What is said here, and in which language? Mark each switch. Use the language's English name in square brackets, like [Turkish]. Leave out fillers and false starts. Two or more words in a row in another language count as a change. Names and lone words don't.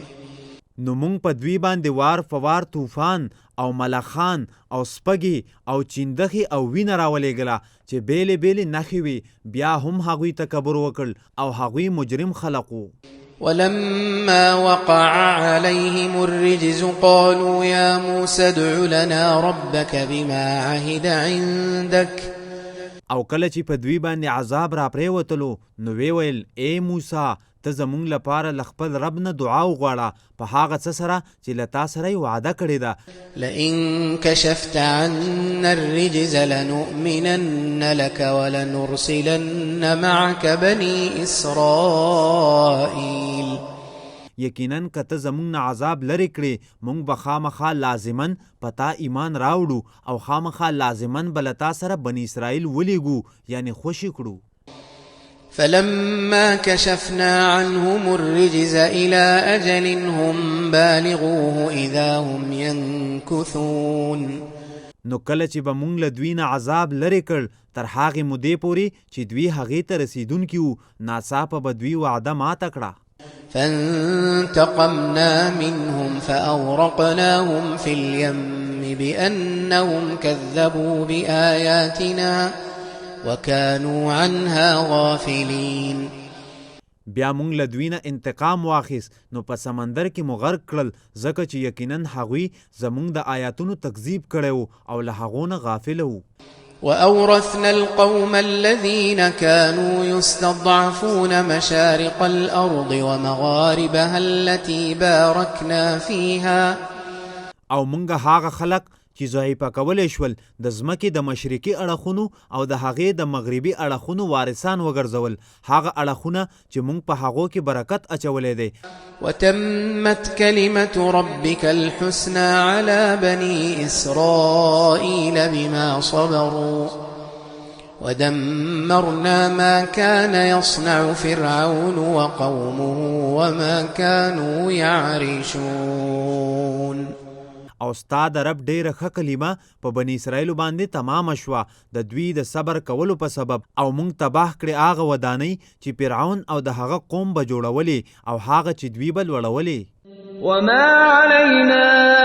[Pashto] نو مونږ په دوی باندې وار فوار طوفان او ملخان او سپګي او چیندخي او وینه راولېږله چې بیلې بیلې نښې وي، بیا هم هغوی تکبر وکړ او هغوی مجرم خلق وو. [Arabic] ولما وقع عليهم الرجز قالوا يا موسى ادع لنا ربك بما عهد عندك. [Pashto] او کله چې په دوی باندې عذاب را پرېوتلو نو وی ویل ای موسی ته زمونږ لپاره له خپل رب نه دعا وغواړه په هغه څه سره چې له تا سره یې وعده کړې ده. [Arabic] لئن كشفت عنا الرجز لنؤمنن لك ولنرسلن معك بني إسرائيل. [Pashto] یقینا که ته زمونږ نه عذاب لرې کړې مونږ به خامخا لازمن په تا ایمان راوړو او خامخا لازمن به له تا سره بني اسرائیل ولیږو یعنی خوشي کړو. [Arabic] فلما كشفنا عنهم الرجز إلى أجل هم بالغوه إذا هم ينكثون. [Pashto] نو کله چې به مونږ له دوی نه عذاب لرې کړ تر هغې مودې پورې چې دوی هغې ته رسیدونکي وو ناڅاپه به دوی وعده ماته کړه. [Arabic] فانتقمنا منهم فأغرقناهم في اليم بأنهم كذبوا بآياتنا وكانوا عنها غافلين. [Pashto] بیا مونږ له دوی نه انتقام واخیست نو په سمندر کې مو غرق کړل ځکه چې یقینا هغوی زمونږ د آیاتونو تکذیب کړی و او له هغو نه غافله وو. [Arabic] وأورثنا القوم الذين كانوا يستضعفون مشارق الأرض ومغاربها التي باركنا فيها. [Pashto] او مونږ هغه خلق چې ضعیفه کولی شول د ځمکې د مشرقي اړخونو او د هغې د مغربي اړخونو وارثان وګرځول، هغه اړخونه چې موږ په هغو کې برکت اچولی دی. [Arabic] وتمت كلمة ربك الحسنى على بني إسرائيل بما صبروا ودمرنا ما كان يصنع فرعون وقومه وما كانوا يعرشون. [Pashto] او ستا د رب ډیره ښه کلمه په بني اسرائیلو باندې تمامه شوه د دوی د صبر کولو په سبب، او موږ تباه کړې هغه ودانۍ چې فرعون او د هغه قوم به جوړولې او هغه چې دوی به لوړولې. [Arabic] وما علينا